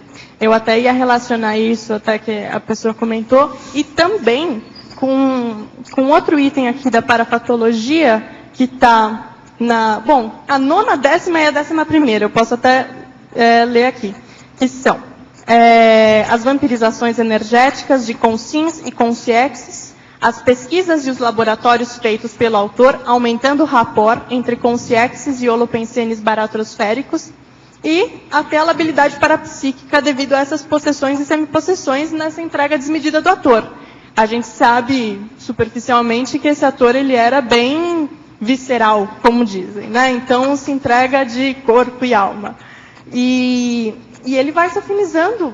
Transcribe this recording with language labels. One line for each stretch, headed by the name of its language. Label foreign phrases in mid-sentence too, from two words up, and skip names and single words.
Portuguese: Eu até ia relacionar isso, até que a pessoa comentou, e também com outro item aqui da parapatologia, que está na... Bom, a nona, décima e a 11ª, eu posso até ler aqui, que são as vampirizações energéticas de consins e consciexes, as pesquisas e os laboratórios feitos pelo autor, aumentando o rapport entre consciexes e holopensenes baratrosféricos, e até a labilidade parapsíquica devido a essas possessões e semipossessões nessa entrega desmedida do ator. A gente sabe, superficialmente, que esse ator ele era bem visceral, como dizem, né? Então se entrega de corpo e alma. E ele vai se afinizando.